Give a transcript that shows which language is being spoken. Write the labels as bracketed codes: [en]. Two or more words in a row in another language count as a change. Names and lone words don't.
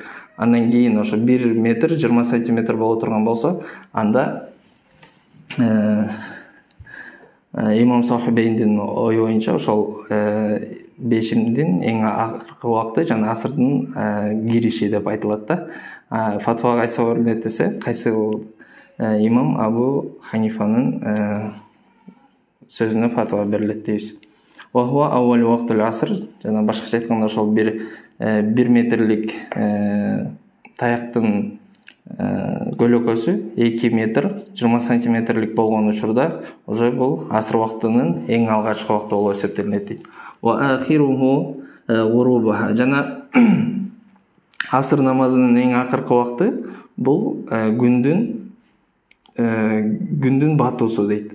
[ky] Андан кийин ошо 1 метр 20 сантиметр боло турган болсо, анда имам Сахибейндин ою боюнча ошол бешимдин эң акыркы убакыты жана асырдын кириши деп айтылат да. Фатва кайсы көрүнөт десе, кайсы имам Абу Ханифанын сөзүнө фатва берилет дейбиз. [ar] وهو أول وقت العصر, [ky] жана башкача айтканда ошол 1 метрлик таяктын көлөкөсү 2 метр 20 сантиметрлик болгон учурда уже бул асыр убактынын эң алгачкы убакыты болуп эсептелинет дейт. [ar] وآخره غروبها, [ky] жана асыр намазынын эң акыркы убакыты бул күндүн күндүн батуусу дейт.